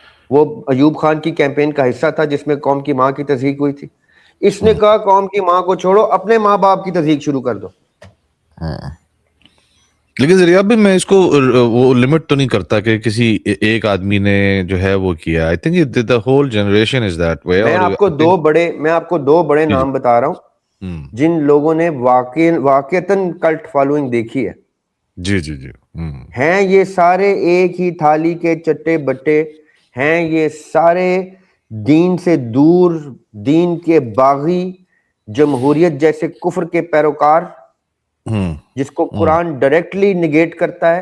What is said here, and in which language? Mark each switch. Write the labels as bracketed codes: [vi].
[ur] وہ ایوب خان کی کیمپین کا حصہ تھا جس میں قوم کی ماں کی تضحیق ہوئی تھی. اس نے کہا قوم کی ماں کو چھوڑو, اپنے ماں باپ کی تضحیق شروع کر دو. لیکن ذریعہ بھی میں اس کو وہ لمٹ تو نہیں کرتا کہ کسی ایک آدمی نے جو ہے وہ کیا. [en] I think the whole generation is that way. [ur] میں آپ کو دو بڑے نام بتا رہا ہوں جن لوگوں نے واقعتاً کلٹ فالوئنگ دیکھی ہے. جی جی جی. ہیں یہ سارے ایک ہی تھالی کے چٹے بٹے ہیں, یہ سارے دین سے دور, دین کے باغی, جمہوریت جیسے کفر کے پیروکار, جس کو قرآن ڈائریکٹلی نگیٹ کرتا ہے.